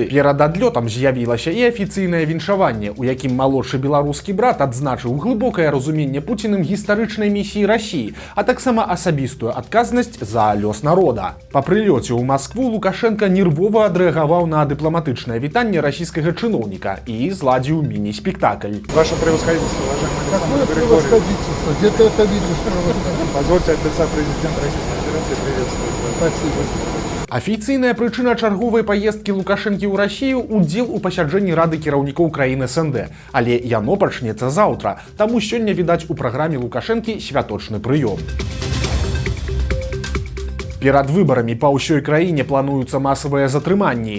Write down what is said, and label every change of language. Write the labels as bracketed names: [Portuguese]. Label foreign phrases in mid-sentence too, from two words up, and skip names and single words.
[Belarusian] Перад адлётам з'явілася і афіцыйнае віншаванне, у якім малодшы беларускі брат адзначыў глыбокае разуменне Пуцінам гістарычнай місіі Расіі, а таксама асабістую адказнасць за лёс народа. Па прылёце ў Маскву Лукашенка нервова адрэагаваў на дыпламатычнае вітанне расійскага чыноўніка і зладзіў міні-спектакль. [Russian] Ваше превосходительство, уважаемый Какое превосходительство? Где-то это видишь? позвольте от лица президента Российской Федерации приветствовать вас. Спасибо. [Belarusian] Афіцыйная прычына чарговай паездкі Лукашэнкі ў Расію – удзел у пасяджэнні Рады кіраўнікоў краін СНД. Але яно пачнецца заўтра, таму сёння, відаць, у праграме Лукашэнкі святочны прыём. Перад выбарамі па ўсёй краіне плануюцца масавыя затрыманні.